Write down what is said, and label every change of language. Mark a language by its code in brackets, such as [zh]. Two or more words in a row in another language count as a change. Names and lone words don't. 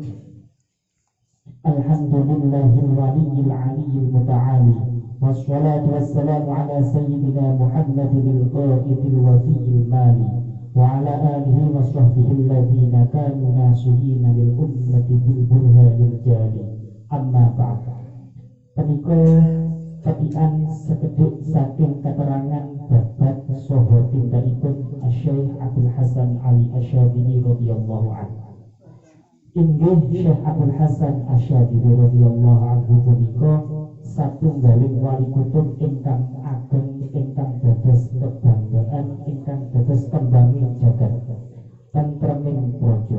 [ar] الحمد لله الولي العلي المتعالي والصلاة والسلام على سيدنا محمد القائد الوفي المالي وعلى آله وصحبه الذين كانوا ناصحين للأمة بالبرهان الجالي. أما بعد. [jv] Menika ketikan sekedhik saking keterangan babat saha Syekh Abdul Hasan Ali Asyadili [ar] رضي الله عنه. [jv] Inggih Syekh Abdul Hasan Asyadili [ar] رضي الله عنه [jv] punika satunggaling wali kutub ingkang ageng ingkang dados kebanggaan ingkang dados kembanging jagat tentreming praja.